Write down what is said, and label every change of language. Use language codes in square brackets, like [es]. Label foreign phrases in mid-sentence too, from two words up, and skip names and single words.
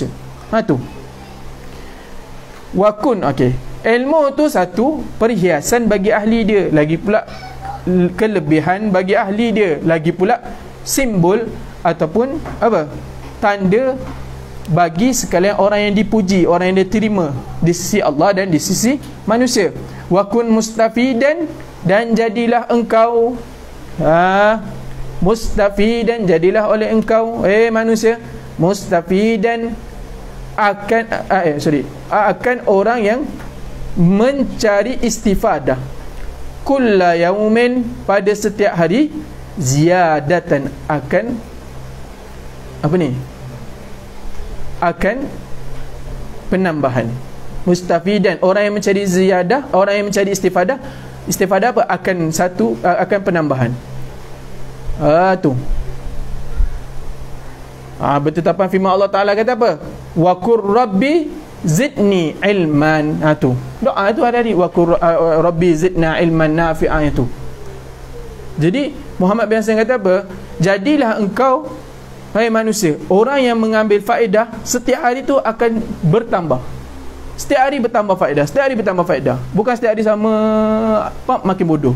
[ms] Tu wakun. Okey, ilmu tu satu perhiasan bagi ahli dia, lagi pula kelebihan bagi ahli dia, lagi pula simbol ataupun apa, tanda bagi sekalian orang yang dipuji, orang yang diterima di sisi Allah dan di sisi manusia. [ar] وكن مستفيدا, [ms] dan jadilah engkau mustafidan, jadilah oleh engkau manusia mustafidan akan orang yang mencari istifadah. [ar] كل يوم, [ms] pada setiap hari. Ziyadatan, akan apa ni, akan penambahan. Mustafidan, orang yang mencari ziyadah, orang yang mencari istifadah. Istifadah apa? Akan satu, akan penambahan. Tu bertetapan firman Allah Ta'ala kata apa? [ar] وقل ربي زدني علما. [ms] Tu doa tu ada di [ar] وقل ربي زدنا علما نافعا [ms] itu. Jadi Muhammad bin Hasan kata apa? Jadilah engkau, hai manusia, orang yang mengambil faedah. Setiap hari tu akan bertambah. Setiap hari bertambah faedah. Setiap hari bertambah faedah. Bukan setiap hari sama makin bodoh.